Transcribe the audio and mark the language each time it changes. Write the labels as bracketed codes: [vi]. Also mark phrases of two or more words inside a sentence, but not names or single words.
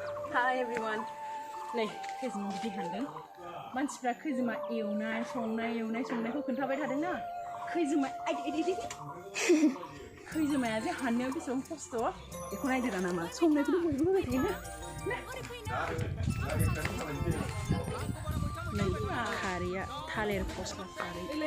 [en] Hi everyone. [brx] Nei, khwijima बिदि हानदों. मानसिफ्रा khwijima एवनाय संनायखौ खोन्थाबाय थादों ना. khwijima khwijimaya जे हाननायाव बेसेबां खस्थ' बेखौ नायदोरा नामा? संनायखौनो बयबो होबाय थायो ना. नै खारैया थालिर फस्ला खारै.